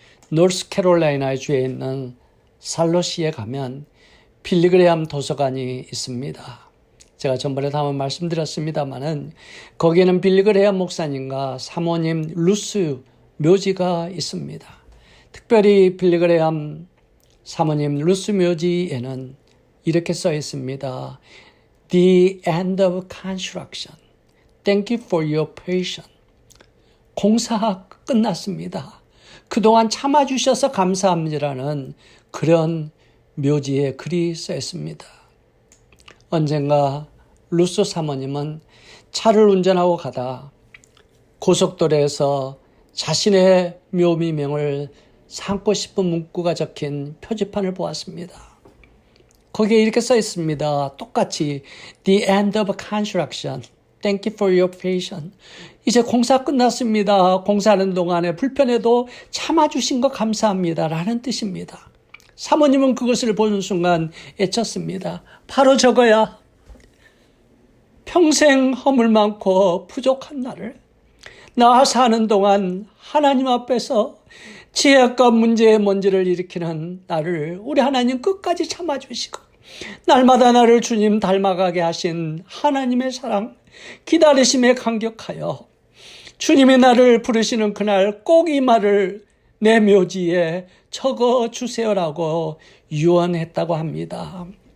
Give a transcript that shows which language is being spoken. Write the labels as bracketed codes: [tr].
[ko] 노스캐롤라이나 주에 있는 살로시에 가면 빌리그레암 도서관이 있습니다. 제가 전번에도 한번 말씀드렸습니다마는 거기에는 빌리그레암 목사님과 사모님 루스 묘지가 있습니다. 특별히 빌리그레암 사모님 루스 묘지에는 이렇게 써 있습니다. [en] The end of construction. Thank you for your patience. [ko] 공사 끝났습니다. 그동안 참아주셔서 감사합니다라는 그런 묘지에 글이 써 있습니다. 언젠가 루스 사모님은 차를 운전하고 가다 고속도로에서 자신의 묘미명을 삼고 싶은 문구가 적힌 표지판을 보았습니다. 거기에 이렇게 써 있습니다. 똑같이 [en] The end of construction. Thank you for your patience. [ko] 이제 공사 끝났습니다. 공사하는 동안에 불편해도 참아주신 거 감사합니다. 라는 뜻입니다. 사모님은 그것을 보는 순간 애쳤습니다. 바로 저거야. 평생 허물 많고 부족한 나를 나 사는 동안 하나님 앞에서 지혜과 문제의 먼지를 일으키는 나를 우리 하나님 끝까지 참아주시고 날마다 나를 주님 닮아가게 하신 하나님의 사랑, 기다리심에 감격하여 주님이 나를 부르시는 그날 꼭 이 말을 내 묘지에 적어주세요라고 유언했다고 합니다.